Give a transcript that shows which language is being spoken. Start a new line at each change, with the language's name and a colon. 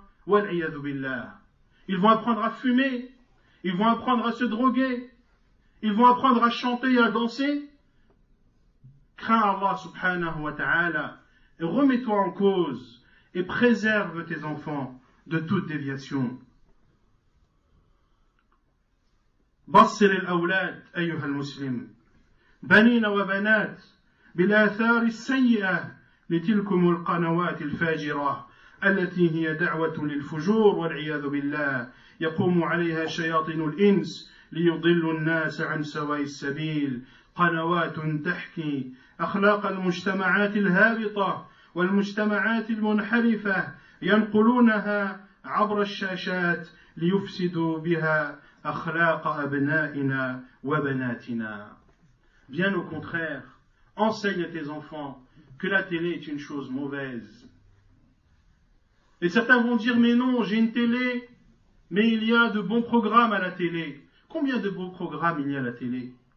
Arabic: Wal'iyadu billah.
French: Ils vont apprendre à fumer, ils vont apprendre à se droguer, ils vont apprendre à chanter et à danser. Crains Allah
Arabic: subhanahu wa ta'ala
French: et remets-toi en cause et préserve tes enfants de toute déviation.
Arabic: بصر الأولاد أيها المسلم بنين وبنات بالآثار السيئة لتلكم القنوات الفاجرة التي هي دعوة للفجور والعياذ بالله يقوم عليها شياطين الإنس ليضلوا الناس عن سواء السبيل قنوات تحكي أخلاق المجتمعات الهابطة والمجتمعات المنحرفة ينقلونها عبر الشاشات ليفسدوا بها أخلاق أبنائنا وبناتنا.
French: Bien au contraire, enseigne à tes enfants que la télé est une chose mauvaise. Et certains vont dire, mais non, j'ai une télé, mais il y a de bons programmes à la télé. Combien de beaux programmes il y a à la télé?